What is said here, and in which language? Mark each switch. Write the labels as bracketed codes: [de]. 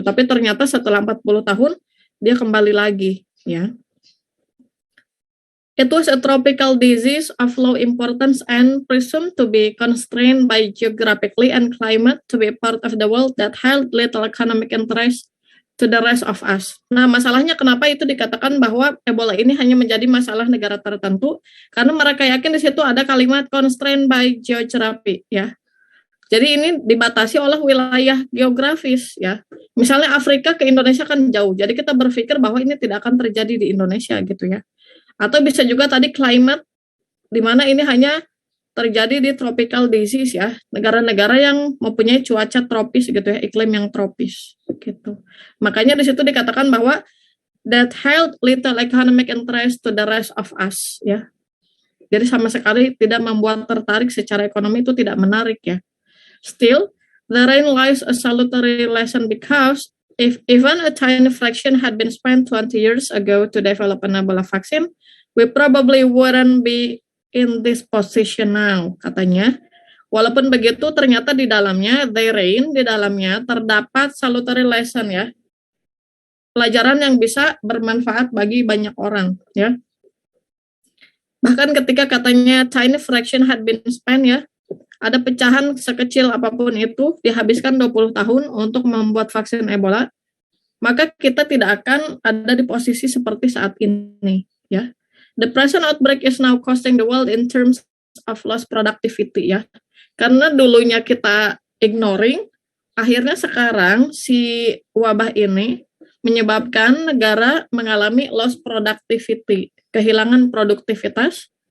[id] Tapi ternyata setelah 40 tahun dia kembali lagi ya. [en] It was a tropical disease of low importance and presumed to be constrained by geographically and climate to be part of the world that held little economic interest to the rest of us. [id] Nah, masalahnya kenapa itu dikatakan bahwa Ebola ini hanya menjadi masalah negara tertentu? Karena mereka yakin di situ ada kalimat [en] constrained by geography, [id] ya. Jadi ini dibatasi oleh wilayah geografis, ya. Misalnya Afrika ke Indonesia kan jauh, jadi kita berpikir bahwa ini tidak akan terjadi di Indonesia, gitu ya. Atau bisa juga tadi climate, di mana ini hanya terjadi di tropical disease ya, negara-negara yang mempunyai cuaca tropis gitu ya, iklim yang tropis gitu. Makanya di situ dikatakan bahwa [en] that held little economic interest to the rest of us [id] ya. Jadi sama sekali tidak membuat tertarik secara ekonomi, itu tidak menarik ya. [en] Still, therein lies a salutary lesson because if even a tiny fraction had been spent 20 years ago to develop an Ebola vaccine, we probably wouldn't be in this position now, [id] katanya. Walaupun begitu, ternyata di dalamnya, di dalamnya terdapat [en] salutary lesson [id] ya. Pelajaran yang bisa bermanfaat bagi banyak orang ya. Bahkan ketika katanya [en] tiny fraction had been spent [id] ya, ada pecahan sekecil apapun itu dihabiskan 20 tahun untuk membuat vaksin Ebola, maka kita tidak akan ada di posisi seperti saat ini ya. The present outbreak is now costing the world in terms of lost productivity ya. Karena dulunya kita ignoring, akhirnya sekarang si wabah ini menyebabkan negara mengalami [en] lost productivity, [id] kehilangan produktivitas.